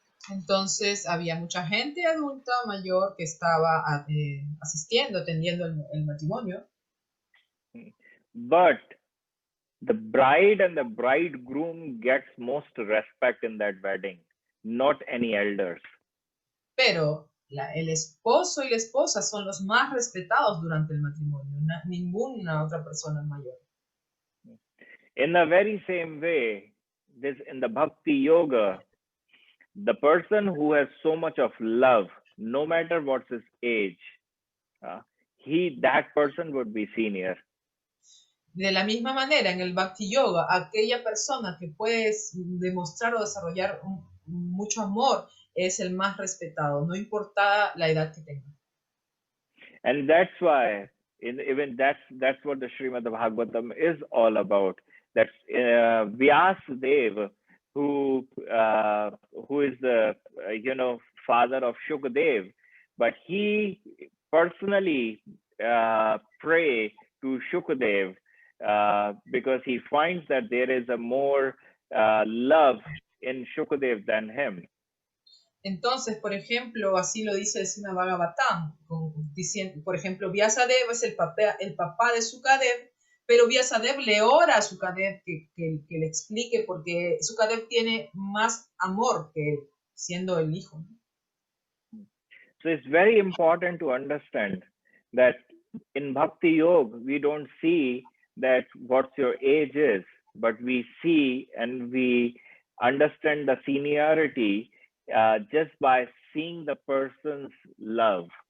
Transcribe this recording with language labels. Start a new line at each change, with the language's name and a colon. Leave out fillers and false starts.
Spanish: Entonces había mucha gente adulta, mayor, que estaba asistiendo, atendiendo el matrimonio.
English: But the bride and the bridegroom gets most respect in that wedding, not any elders.
Spanish: Pero el esposo y la esposa son los más respetados durante el matrimonio, ninguna otra persona mayor.
English: In the very same way, in the bhakti yoga, the person who has so much of love, no matter what's his age, that person would be senior.
Spanish: De la misma manera, en el Bhakti Yoga, aquella persona que puede demostrar o desarrollar mucho amor es el más respetado, no importa la edad que tenga.
English: And that's why, even that's what the Srimad Bhagavatam is all about. That's Vyasadeva, who is the father of Shukadev, but he personally pray to Shukadev because he finds that there is a more love in Shukadev than him.
Spanish: Entonces, por ejemplo, así lo dice el Srimad Bhagavatam, diciendo, por ejemplo, Vyasadeva es el papá de Sukadev, pero Vyasadeva le ora a Sukadev que le explique porque Sukadev tiene más amor que él, siendo el hijo.
English: So it's very important to understand that in Bhakti Yoga, we don't see that what your age is, but we see and we understand the seniority just by seeing the person's love.